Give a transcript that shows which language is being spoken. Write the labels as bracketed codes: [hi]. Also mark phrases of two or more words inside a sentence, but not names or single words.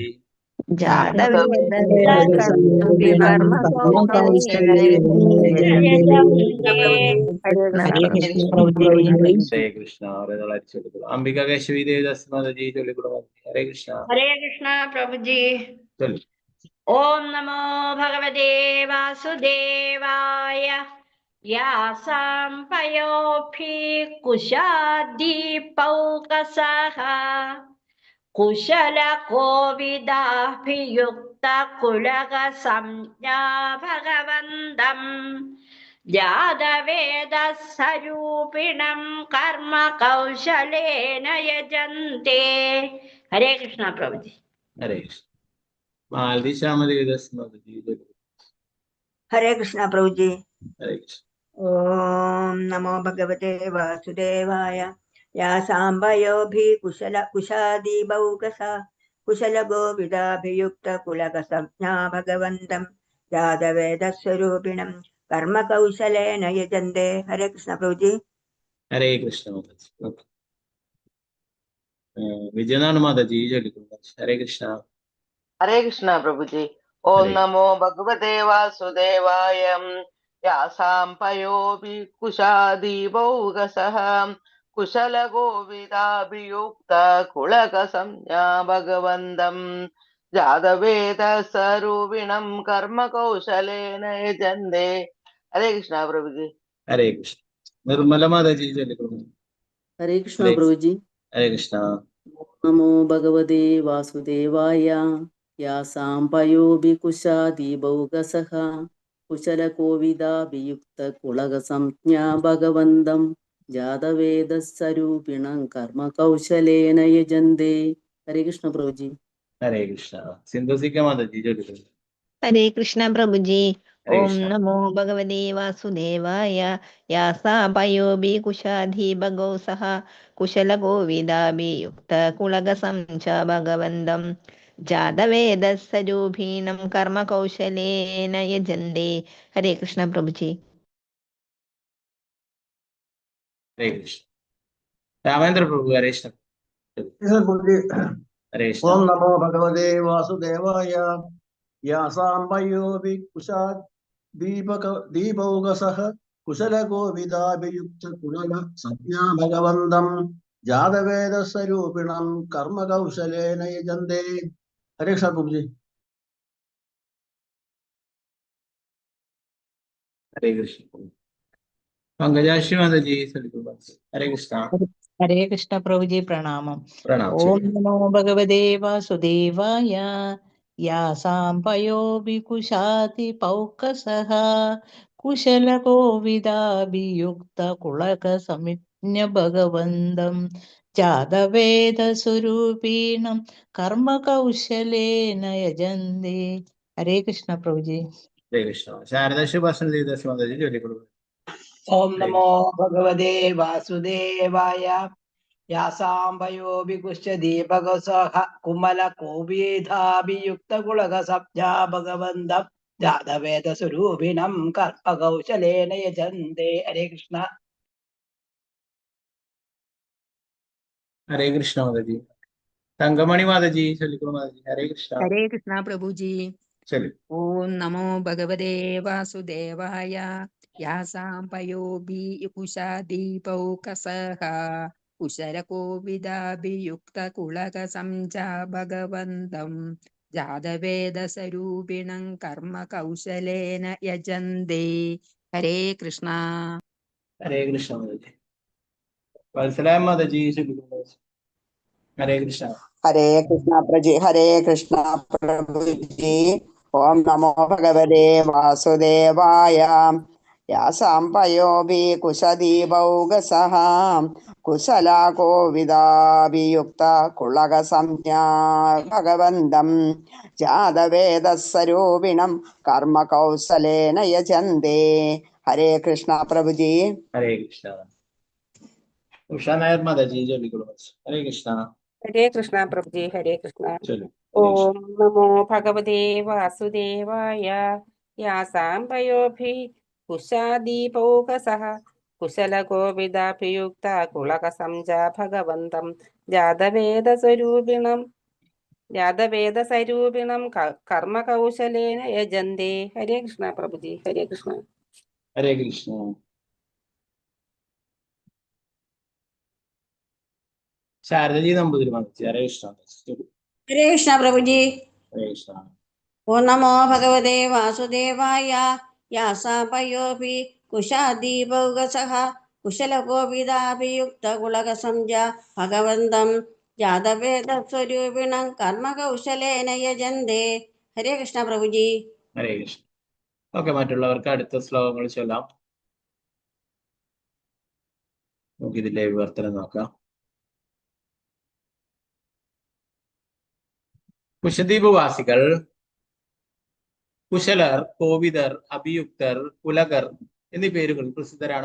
[ml] ഹരേ കൃഷ്ണ. അംബിക കേശവി ദേവദാസ് മാതാജി ചൊല്ലിക്കൊടുക്കും. ഹരേ കൃഷ്ണ. ഹരേ കൃഷ്ണ പ്രഭുജി. [sa] ഓം നമോ ഭഗവതേ വാസുദേവായ. यासां पयोभिः कुशादीपौकसः कुशलकोविदाभियुक्तकुलगसंज्ञा भगवन्तम् जातवेदस्वरूपिणं कर्म कौशलेन यजन्ते। [hi] हरे कृष्णा प्रभु जी। हरे कृष्ण। मालती श्यामली दास माता जी जय गुरु। हरे कृष्णा प्रभु जी। हरे कृष्ण। [sa] ओम नमो भगवते वासुदेवाय। या सांबयोभि कुशादी बहुकसा कुशल गोविदाभियुक्त कुलकसंज्ञा भगवन्तं जातवेद स्वरूपिणं कर्म कौशलेन यजन्ते। [hi] हरे कृष्ण प्रभु जी। हरे कृष्ण माता जी। विजयनाथ माता जी जय गुरु। हरे कृष्ण। हरे कृष्ण प्रभु जी। ओम हरे [sa] नमो भगवते वासुदेवाय। यासां पयोऽपि कुशादीपौकसः कुशल गोविदाभियुक्त कुलकसंज्ञा भगवन्तं जातवेद स्वरूपिणं कर्म कौशलेन यजन्ते। [hi] हरे कृष्ण प्रभु जी। हरे कृष्ण। निर्मला माता जी जय गुरु। हरे कृष्ण हरे प्रभु जी। हरे कृष्ण। [sa] नमो भगवते वासुदेवाय। यासां पयोऽपि कुशादीपौकसः कुशलकोविदाभियुक्तकुलगसंज्ञा भगवन्तं जातवेदस्वरूपिणं कर्म कौशलेन यजन्ते। [hi] हरे कृष्ण प्रभु जी। हरे कृष्ण। सिंधु सिक्का माता जी जय गुरु। हरे कृष्ण प्रभु जी। हरे ओम कृष्ण। [sa] नमो भगवते वासुदेवाय। यासा पयोभि कुशाधि भगौ सह कुशल गोविदाभियुक्त कुलगसं च भगवन्तं जातवेदस्वरूपिणं कर्म कौशलेन यजन्ते। [hi] हरे कृष्ण प्रभु जी। हरे कृष्ण। रामेंद्र प्रभु हरे कृष्ण। हरे कृष्ण। [sa] ओम नमो भगवते वासुदेवाय। यासां पयोऽपि कुशादीपौकसः कुशल गोविदाभियुक्त कुलग संज्ञा भगवन्तं जातवेद स्वरूपिणं कर्म कौशलेन यजन्ते। [hi] हरे कृष्ण प्रभु जी। हरे कृष्ण। पंकजाक्षी माता जी जय गुरु। हरे कृष्ण। हरे कृष्ण प्रभु जी प्रणाम। प्रणाम ओम चलिए। [sa] नमो भगवते वासुदेवाय। यासां पयोऽपि कुशाति पौकसः कुशल कोविदाभियुक्त कुलक समिज्ञ भगवन्तं जातवेद स्वरूपिणं कर्म कौशलेन यजन्ते। [hi] हरे कृष्ण प्रभु जी। हरे कृष्ण। शारदा सुभाषण देवदास माता जी जय गुरु। ओम हरे [sa] नमो भगवते वासुदेवाय। यासां पयोऽपि कुश्यदीपगसः कुमलकोविदाभियुक्तकुलगसंज्ञा भगवन्तं जातवेदस्वरूपिणं कर्मकौशलेन यजन्ते। [hi] हरे कृष्ण। हरे कृष्ण माता जी। तंगमणि माता जी जय गुरु माता जी। हरे कृष्ण। हरे कृष्णा प्रभु जी। चलिए। [sa] ओम नमो भगवते वासुदेवाय। यासां पयोभि कुशादीपौकसः कुशलकोविदाभियुक्तकुलकसंजा भगवन्तं जातवेदस्वरूपिणं कर्म कौशलेन यजन्ते। [hi] हरे कृष्णा। हरे कृष्ण माता जी। वत्सलाम माता जी जय गुरु माता जी। हरे कृष्ण। हरे कृष्णा प्रजी हरे कृष्णा प्रभु जी। [sa] ओम नमो भगवते वासुदेवाय। यासां पयोऽपि कुशदीपौकसः कुशला कोविदाभियुक्त कुलगसंज्ञा भगवन्तं जातवेदस्वरूपिणं कर्म कौशलेन यजन्ते। [hi] हरे कृष्णा प्रभु जी। हरे कृष्ण। उषा नायर माता जी जय गुरु माता जी। हरे कृष्ण। हरे कृष्णा प्रभु जी। हरे कृष्णा। चलिए। [sa] ओम नमो भगवते वासुदेवाय। यासां पयोभिः कुशादीपौकसः कुशलकोविदाभियुक्ता कुलकसंजा भगवन्तं जातवेदस्वरूपिणं कर्म कौशलेन यजन्ते। [hi] हरे कृष्णा प्रभु जी। हरे कृष्णा। हरे कृष्ण। शारदा जी नंबूदिरी माता जी। हरे कृष्ण। हरे कृष्ण प्रभु जी। हरे कृष्ण। [sa] ओम नमो भगवते वासुदेवाय। यासां पयोऽपि कुशादीपौकसः कुशलकोविदाभियुक्तकुलकसंज्ञा भगवन्तं जातवेदस्वरूपिणं कर्मकौशलेन यजन्ते. [hi] हरे कृष्ण प्रभुजी. [ml] ഹരേ കൃഷ്ണ. ഓക്കെ, മറ്റുള്ളവർക്ക് അടുത്ത ശ്ലോകങ്ങൾ ചൊല്ലാം. നമുക്ക് ഇതിന്റെ വിവർത്തനം നോക്കാം. കുശദ്വീപ് വാസികൾ കുശലർ, കോവിദർ, അഭിയുക്തർ, കുലകർ എന്നീ പേരുകൾ പ്രസിദ്ധരാണ്.